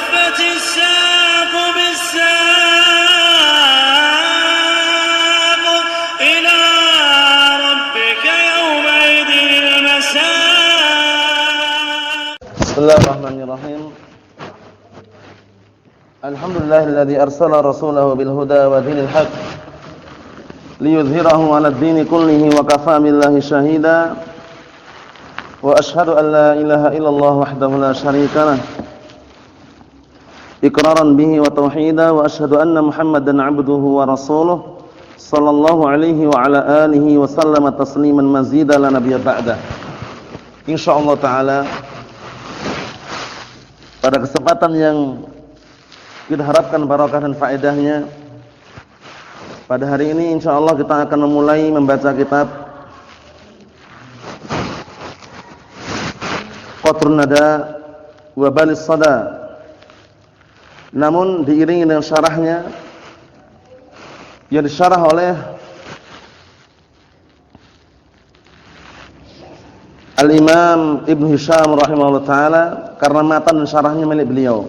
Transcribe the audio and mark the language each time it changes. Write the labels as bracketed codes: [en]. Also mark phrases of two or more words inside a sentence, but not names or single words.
[ar] والتفت الساق بالساق إلى ربك يومئذ المساق. بسم الله الرحمن الرحيم. الحمد لله الذي أرسل رسوله بالهدى ودين الحق ليظهره على الدين كله وكفى بالله شهيدا. وأشهد أن لا إله إلا الله وحده لا شريك له إقرارا به وتوحيدا وأشهد أن محمدا عبده ورسوله صلى الله عليه وعلى آله وسلم تسليما مزيدا لا نبي بعده. إن شاء الله تعالى [id] pada kesempatan yang kita harapkan barakah dan faedahnya, pada hari ini insyaallah kita akan memulai membaca kitab Qatrun Nada wa Balis Sada, namun diiringi dengan syarahnya yang disyarah oleh Al-Imam Ibn Hisham [ar] رحمه الله تعالى, [id] karena matan dan syarahnya milik beliau.